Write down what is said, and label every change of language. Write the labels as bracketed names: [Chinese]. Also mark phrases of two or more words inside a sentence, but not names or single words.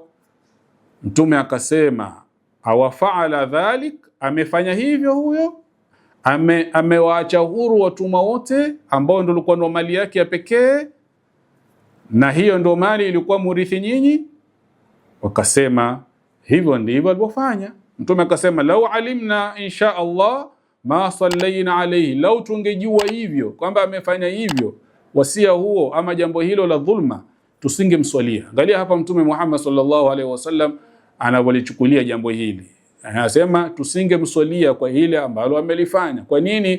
[Swahili] Mtume akasema, [Arabic] أوفعل ذلك, [Swahili] amefanya hivyo huyo, amewaacha huru watumwa wote ambao ndio walikuwa ndo mali yake ya pekee, na hiyo ndo mali ilikuwa murithi nyinyi? Wakasema hivyo ndivyo alivyofanya. Mtume akasema, [Arabic] لو علمنا إن شاء الله ما صلينا عليه, [Swahili] lau tungejua hivyo kwamba amefanya hivyo wasia huo ama jambo hilo la dhulma, tusingemswalia. Angalia hapa Mtume Muhammad [Arabic] صلى الله عليه وسلم [Swahili] anavyochukulia jambo hili. Anasema tusingemswalia kwa hile ambalo amelifanya. Kwa nini?